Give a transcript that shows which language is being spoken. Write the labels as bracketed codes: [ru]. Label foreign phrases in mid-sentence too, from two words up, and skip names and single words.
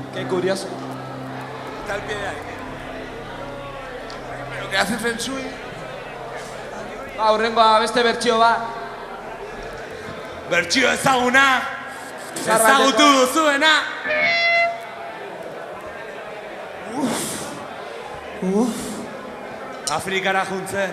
[es] curioso. Está al pie de ahí. ¿Pero qué hace Feng Shui? [eu] Hurrengoa beste bertsio bat. Bertsio ezaguna. Zarra Ezagutu duzuena. Afrikara juntzen.